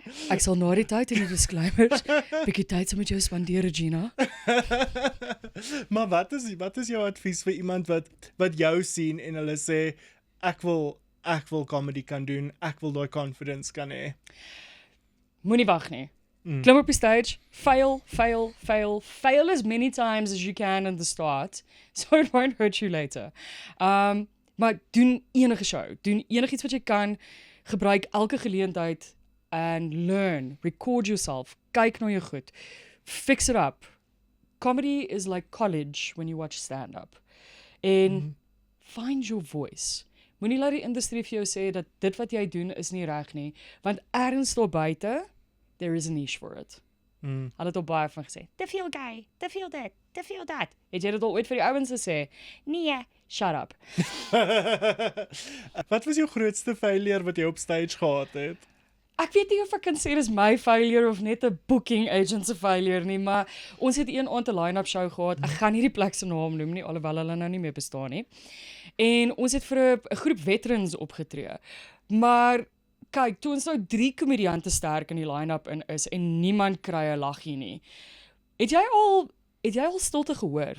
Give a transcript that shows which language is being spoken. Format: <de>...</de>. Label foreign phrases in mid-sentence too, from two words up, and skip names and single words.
<af>Ek sal na die tyd in die disclaimers bietjie tyd saam met jou spandeer, Regina. Maar wat is jou advies vir iemand wat jou sien en hulle sê ek wil comedy kan doen, ek wil daai confidence kan hê. Moenie wag nie. Klim op die</af> <en>stage, fail as many times as you can in the start, so it won't hurt you later.</en> <af>Maar doen enige show, doen enigiets wat jy kan, gebruik elke geleentheid</af> <en>and learn, record yourself,</en> <af>kyk na jou goed,</af> <en>fix it up. Comedy is like college when you watch stand-up.</en> <af>En</af> <en>find your voice.</en> <af>Moenie laat die industrie vir jou sê dat dit wat jy doen is nie reg nie, want ergens daar buite,</af> <en>there is a niche for it.</en> <af>Hulle het al baie van gesê, te veel gay, te veel dit, te veel dat. Het jy dit al ooit vir die ouens gesê?</af> <en>Nee, shut up.</en> <af>Wat was jou grootste failure wat jy op stage gehad het? Ek weet nie of ek kan sê dis my failure of net 'n booking agent se failure nie, maar ons het een aand 'n</af> <en>line-up show</en> <af>gehad. Ek gaan nie die plek se naam noem nie, alhoewel hulle nou nie meer bestaan nie. En ons het vir 'n groep veterans opgetree. Maar kyk, toe ons nou 3 komediante sterk in die line-up in is en niemand kry 'n laggie nie. Het jy al stilte gehoor?</af>